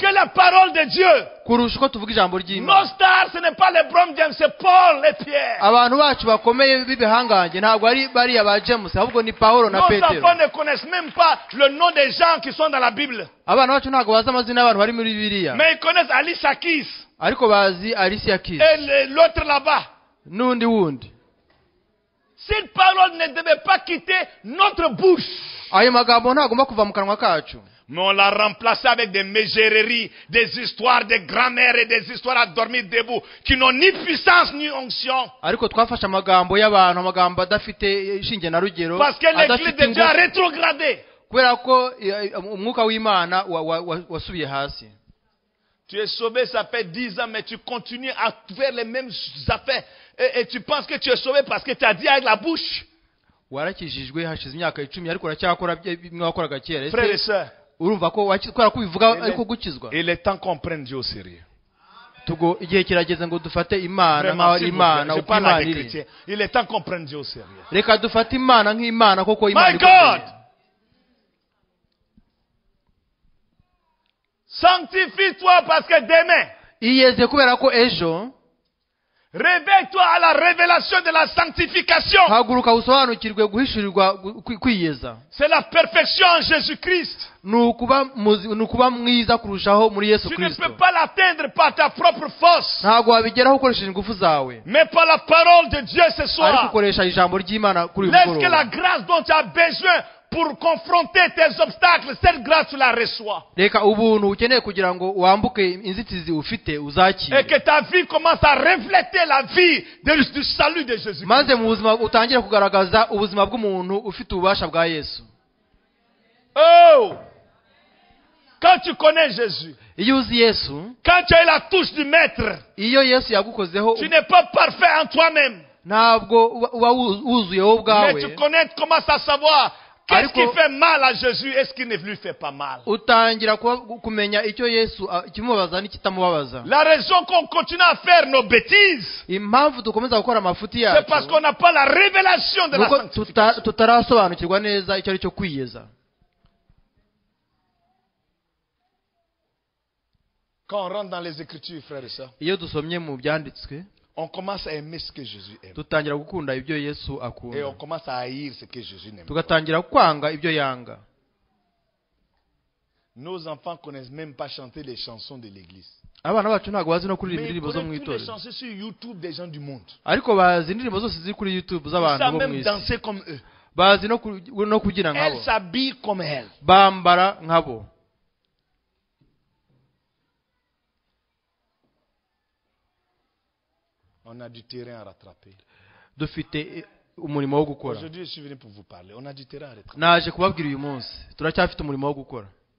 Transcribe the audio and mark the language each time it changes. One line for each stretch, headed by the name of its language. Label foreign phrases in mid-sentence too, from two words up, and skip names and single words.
French: que la parole de Dieu.
Kinyarwanda: kurusha uko tuvuga ijambo
French: Nos
Kinyarwanda: ry'Imana.
French: stars, ce n'est pas LeBron James, c'est Paul et Pierre.
Kinyarwanda: Abantu bacu bakomeye b'ibihangange ntabwo ari bariya ba James, ahubwo ni Pawulo na
French: Nos
Kinyarwanda: Petero.
French: enfants ne connaissent même pas le nom des gens qui sont dans la Bible.
Kinyarwanda: Abana bacu ntabwo bazi amazina y'abantu bari muri Bibiliya,
French: Mais ils connaissent Ali Sakis
Kinyarwanda: ariko bazi Alicia Keys
French: et l'autre là-bas.
Kinyarwanda: n'undi wundi.
French: Cette parole ne devait pas quitter notre bouche.
Kinyarwanda: Ayo magambo ntagomba kuva mu kanwa kacu,
French: Mais on l'a remplacé avec des mégéreries, des histoires de grand-mère et des histoires à dormir debout qui n'ont ni puissance ni onction.
Kinyarwanda: ariko twafashe amagambo y'abantu, amagambo adafite ishinge na rugero,
French: Parce que l'église de Dieu a
Kinyarwanda: ingufu,
French: rétrogradé.
Kinyarwanda: kubera ko umwuka w'Imana wasubiye hasi.
French: Tu es sauvé, ça fait 10 ans, mais tu continues à faire les mêmes affaires. Et tu penses que tu es sauvé parce que tu as dit avec la bouche.
Kinyarwanda: Warakijijwe hashize imyaka 10 ariko uracyakora bimwe wakoraga kera.
French: Frères et sœurs,
Kinyarwanda: Urumva ko wakora kubivuga ariko gukizwa.
French: il est temps qu'on prenne Dieu au sérieux.
Kinyarwanda: Tugo igihe kirageze ngo dufate Imana
French: Vraiment,
Kinyarwanda: nkaho
French: s'il vous
Kinyarwanda: Imana
French: plaît, je
Kinyarwanda: uko
French: parle à
Kinyarwanda: Imana
French: des
Kinyarwanda: iri.
French: chrétiens. Il est temps qu'on prenne Dieu au sérieux.
Kinyarwanda: Reka dufate Imana nk'Imana koko Imana
English: My
Kinyarwanda: ikomeye.
English: God!
French: Sanctifie-toi parce que demain,
Kinyarwanda: Iyeze kubera ko ejo
French: réveille-toi à la révélation de la sanctification.
Kinyarwanda: haguruka usobanukirwe guhishurirwa kwiyeza.
French: C'est la perfection en Jésus-Christ.
Kinyarwanda: Nukuba mwiza kurushaho muri Yesu
French: Tu ne
Kinyarwanda: Kristo.
French: peux pas l'atteindre par ta propre force,
Kinyarwanda: Ntabwo wabigeraho ukoresheje ingufu zawe,
French: mais par la parole de Dieu ce
Kinyarwanda: ariko
French: soir.
Kinyarwanda: ukoresha ijambo ry'Imana kuri uyu
French: Laisse que
Kinyarwanda: mugoroba.
French: la grâce dont tu as besoin pour confronter tes obstacles, cette grâce tu la reçois.
Kinyarwanda: Reka ubuntu ukeneye kugira ngo wambuke inzitizi ufite
French: Et
Kinyarwanda: uzakire,
French: que ta vie commence à refléter la vie du salut de Jésus.
Kinyarwanda: maze mu buzima utangire kugaragaza ubuzima bw'umuntu ufite ububasha bwa Yesu.
French: Oh! Quand tu connais Jésus,
Kinyarwanda: Iyo uzi Yesu,
French: quand tu as eu la touche du Maître,
Kinyarwanda: iyo Yesu yagukozeho,
French: tu n'es pas parfait en toi-même.
Kinyarwanda: ntabwo uba wuzuye wowe
French: Mais tu
Kinyarwanda: ubwawe,
French: connais, commences à savoir qu'est-ce qui
Kinyarwanda: Ariko-
French: fait mal à Jésus et ce qui ne lui fait pas mal.
Kinyarwanda: utangira kumenya icyo Yesu ikimubabaza n'ikitamubabaza.
French: La raison qu'on continue à faire nos bêtises,
Kinyarwanda: Impamvu dukomeza gukora amafuti
French: c'est parce
Kinyarwanda: yacu
French: qu'on n'a pas la révélation de la
Kinyarwanda: nuko
French: sanctification.
Kinyarwanda: tutarasobanukirwa neza icyo ari cyo kwiyeza.
French: Quand on rentre dans les Écritures, frères et sœurs,
Kinyarwanda: Iyo dusomye mu byanditswe,
French: on commence à aimer ce que Jésus aime.
Kinyarwanda: dutangira gukunda ibyo Yesu
French: Et on
Kinyarwanda: akunda,
French: commence à haïr ce que Jésus n'aime pas.
Kinyarwanda: tugatangira kwanga ibyo yanga.
French: Nos enfants connaissent même pas chanter les chansons de l'église.
Kinyarwanda: Abana bacu ntabwo bazi no kuririmba
French: Mais ils
Kinyarwanda: indirimbo zo mu
French: connaissent toutes les
Kinyarwanda: itorero,
French: chansons sur YouTube des gens du monde.
Kinyarwanda: ariko bazi indirimbo zose ziri kuri YouTube
French: Ils
Kinyarwanda: z'abantu
French: savent
Kinyarwanda: bo mu
French: même
Kinyarwanda: isi,
French: danser comme eux.
Kinyarwanda: bazi no kubyina nkabo,
French: Elles s'habillent comme elles.
Kinyarwanda: bambara nkabo.
French: On a du terrain à rattraper.
Kinyarwanda: dufite umurimo wo gukora.
French: Aujourd'hui, je suis venu pour vous parler. On a du terrain à retraiter.
Kinyarwanda: Naje kubabwira uyu munsi turacyafite umurimo wo gukora.